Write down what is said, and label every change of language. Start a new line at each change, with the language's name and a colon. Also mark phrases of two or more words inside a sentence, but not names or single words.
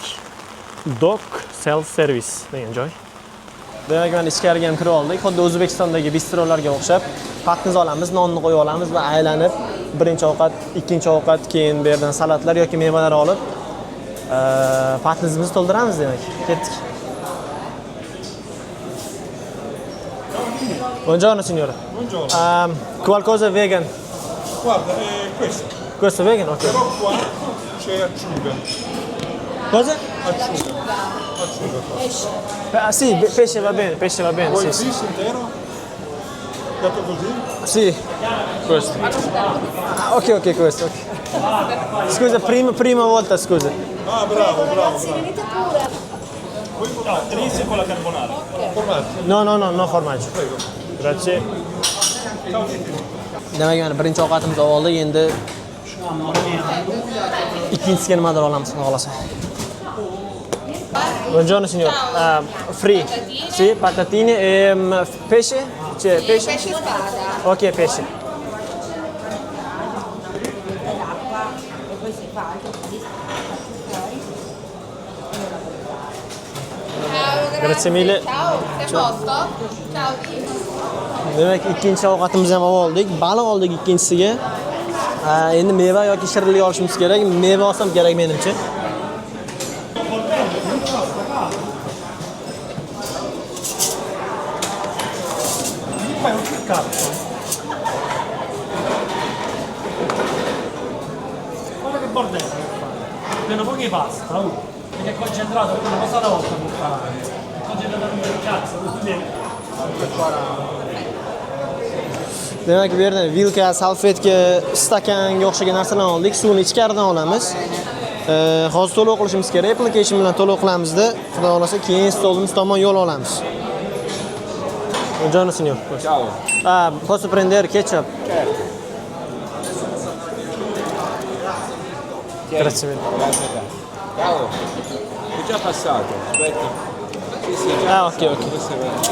Uzbek: Dock Self Service degan joy. Demak, mana ichkariga ham kirib oldik. Xuddi O'zbekistondagi bistrolarga o'xshab, patimiz olamiz, nonni qo'yib olamiz va aylanib birinchi ovqat, ikkinchi ovqat, keyin bu yerdan salatlar yoki mevalar olib, patimizni to'ldiramiz demak. Ketdik.
Italian: Buongiorno signore. Buongiorno. Qualcosa vegan? Guarda, questo. Questo vegan? Ok. Però qua c'è acciuga. Cosa? Acciuga. Acciuga qua. Sì, pesce va bene, Vuoi sì. il fish intero? Dato così? Sì, questo. Ok, questo. Ok. Scusa, prima volta, scusa. Ah, bravo. Venite pure. No, inizia con la carbonara. Formaggio. No formaggio. Prego. Grazie. Ciao Titi.
Uzbek: Demak, mana birinchi ovqatimizni oldik, endi ikkinchisiga nimadir olamiz, xohlasa.
Italian: Buongiorno signor. Free. Sì, patatine e pesce? C'è pesce? Pesce spada. Ok, pesce. L'acqua e poi si fa anche così. Grazie mille. Ciao, sei a posto? Ciao.
Uzbek: Demak, ikkinchi ovqatimizni ham oldik. Baliq oldik ikkinchisiga. Endi meva yoki shirinlik olishimiz kerak. Meva olsam kerak menimcha.
Italian: Fai un piccato. Guarda che bordello che fa. Prendo pochi pasta, perché è concentrato una cosa alla volta può fare. È concentrato per cazzo, quindi
Uzbek: Demak, bu yerda vilka, salfetka, stakanga o'xshagan narsalarni oldik. Suvni ichkaridan olamiz. Hozir to'lov qilishimiz kerak. Application bilan to'lov qilamizda, xudo xolasa keyin stolimiz tomon yo'l olamiz.
Italian: Buongiorno signor. Ciao. Posso prendere ketchup? Grazie mille. Ciao, è già passato, aspetta. Sì, già Ok. Questo è vero.